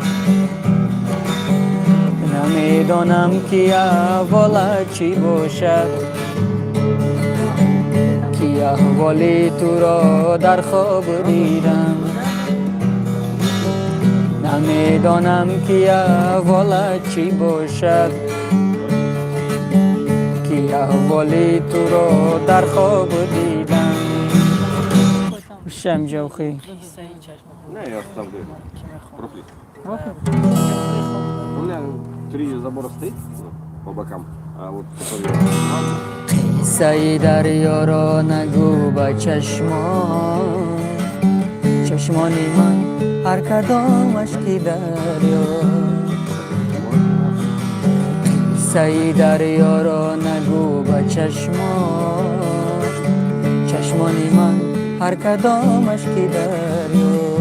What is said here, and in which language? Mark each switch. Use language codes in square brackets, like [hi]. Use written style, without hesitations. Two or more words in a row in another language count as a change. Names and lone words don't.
[fa] نمیدانم که احوال چی باشد، که احوالی تو را در خواب دیدم. نمیدانم که احوال چی باشد، که احوالی تو را در خواب دیدم. [tg] чашам ҷавхӣ. Киссаи чашма. [ru] Не, я оставлю. Профиль. Профиль? У меня 3 забора стоит ну, по бокам, а вот который... [tg] қиссаи дарёро нагӯ ба чашмон, чашмони ман ҳар кадомаш ки дарё. қиссаи дарёро нагӯ ба чашмон, чашмони ман ҳар кадомаш ки дарё.